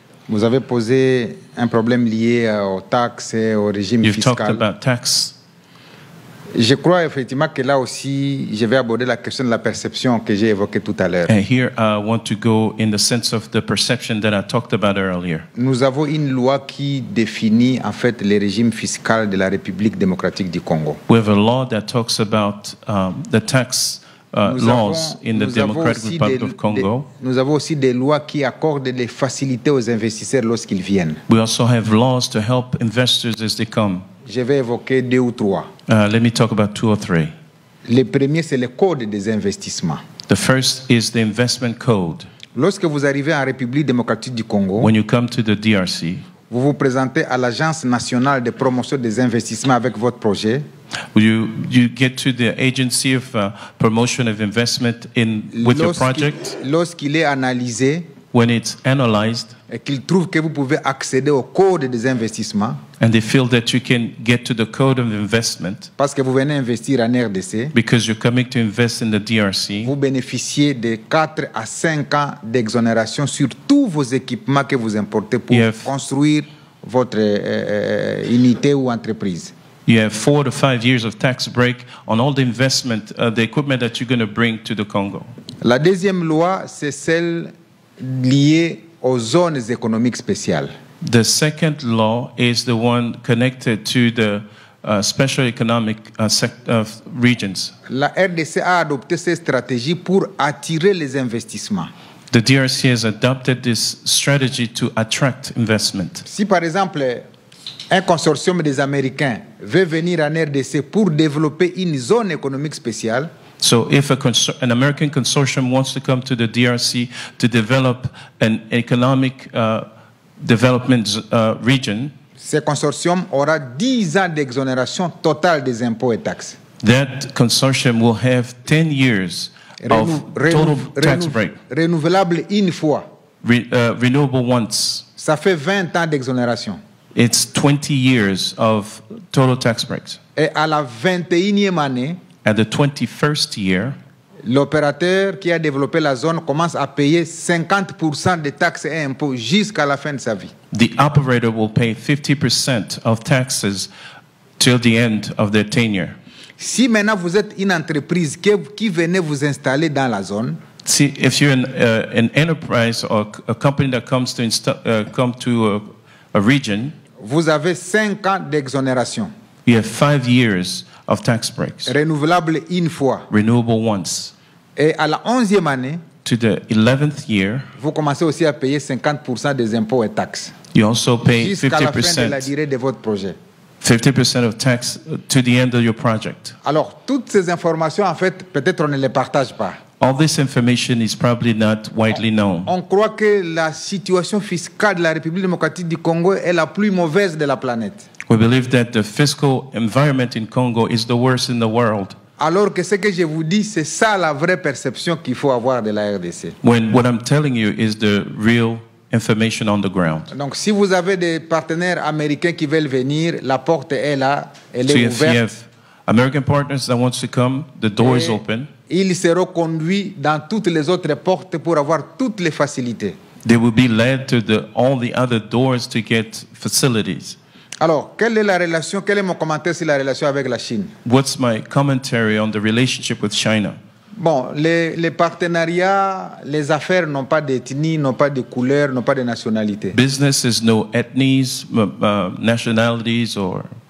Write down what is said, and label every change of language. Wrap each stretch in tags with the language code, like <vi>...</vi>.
<fr>Vous avez posé un problème lié aux taxes et au régime</fr> <en>You've talked</en> <fr>fiscal.</fr> <en>about tax.</en> <fr>Je crois effectivement que là aussi, je vais aborder la question de la perception que j'ai évoquée tout à l'heure.</fr> <en>And here I want to go in the sense of the perception that I talked about earlier.</en> <fr>Nous avons une loi qui définit en fait le régime fiscal de la République démocratique du Congo.</fr> <en>We have a law that talks about the tax laws in the Democratic Republic of Congo.</en> <fr>Nous avons aussi des lois qui accordent des facilités aux investisseurs lorsqu'ils viennent.</fr> <en>We also have laws to help investors as they come.</en> <fr>Je vais évoquer 2 ou 3.</fr> <en>Let me talk about 2 or 3.</en> <fr>Le premier, c'est le code des investissements.</fr> <en>The first is the investment code.</en> <fr>Lorsque vous arrivez en République démocratique du Congo,</fr> <en>When you come to the DRC,</en> <fr>vous vous présentez à l'Agence nationale de promotion des investissements avec votre projet.</fr> <en>you get to the Agency of Promotion of Investment with your project.</en> <fr>Lorsqu'il est analysé</fr> <en>When it's analyzed,</en> <fr>et qu'il trouve que vous pouvez accéder au code des investissements,</fr> <en>and they feel that you can get to the code of investment</en> <fr>parce que vous venez investir en RDC,</fr> <en>because you're coming to invest in the DRC,</en> <fr>vous bénéficiez de 4 à 5 ans d'exonération sur tous vos équipements que vous importez pour construire votre unité ou entreprise.</fr> <en>you have 4 to 5 years of tax break on all the investment, the equipment that you're going to bring to the Congo.</en> <fr>La deuxième loi, c'est celle liée aux zones économiques spéciales.</fr> <en>The second law is the one connected to the special economic regions.</en> <fr>La RDC a adopté ces stratégies pour attirer les investissements.</fr> <en>The DRC has adopted this strategy to attract investment.</en> <fr>Si par exemple, un consortium des Américains veut venir en RDC pour développer une zone économique spéciale,</fr> <en>So if an American consortium wants to come to the DRC to develop an economic development region,</en> <fr>ce consortium aura 10 ans d'exonération totale des impôts et taxes.</fr> <en>that consortium will have 10 years of total tax break.</en> <fr>Renouvelable une fois.</fr> <en>Renewable once.</en> <fr>Ça fait 20 ans d'exonération.</fr> <en>It's 20 years of total tax breaks.</en> <fr>Et à la 21e année,</fr> <en>At the 21st year,</en> <fr>l'opérateur qui a développé la zone commence à payer 50% de taxes et impôts jusqu'à la fin de sa vie.</fr> <en>the operator will pay 50% of taxes till the end of their tenure.</en> <fr>Si maintenant vous êtes une entreprise qui venait vous installer dans la zone,</fr> <en>See, if you're an enterprise or a company that comes to come to a region,</en> <fr>vous avez 5 ans d'exonération.</fr> <en>you have 5 years of tax breaks,</en> <fr>Renouvelable une fois.</fr> <en>renewable once.</en> <fr>Et à la 11e année,</fr> <en>To the 11th year,</en> <fr>vous commencez aussi à payer 50% des impôts et taxes.</fr> <en>you also pay</en> <fr>Jusqu'à la fin de la</fr> <en>50%,</en> <fr>durée de votre projet.</fr> <en>50% of tax to the end of your project.</en> <fr>Alors, toutes ces informations, en fait, peut-être on ne les partage pas.</fr> <en>All this information is probably not widely known.</en> <fr>On croit que la situation fiscale de la République démocratique du Congo est la plus mauvaise de la planète.</fr> <en>We believe that the fiscal environment in Congo is the worst in the world.</en> <fr>Alors que ce que je vous dis, c'est ça la vraie perception qu'il faut avoir de la RDC.</fr> <en>When what I'm telling you is the real information on the ground.</en> <fr>Donc, si vous avez des partenaires américains qui veulent venir, la porte est là, elle</fr> <en>So</en> <fr>est</fr> <en>if you</en> <fr>ouverte.</fr> <en>have American partners that wants to come, the door is open.</en> <fr>Ils seront conduits dans toutes les autres portes pour avoir toutes les facilités.</fr> <en>They will be led to all the other doors to get facilities.</en> <fr>Alors, quelle est la relation, quel est mon commentaire sur la relation avec la Chine?</fr> <en>What's my commentary on the relationship with China?</en> <fr>Bon, les partenariats, les affaires n'ont pas d'ethnie, n'ont pas de couleur, n'ont pas de nationalité.</fr> <en>Business is no ethnies, nationalities, or</en>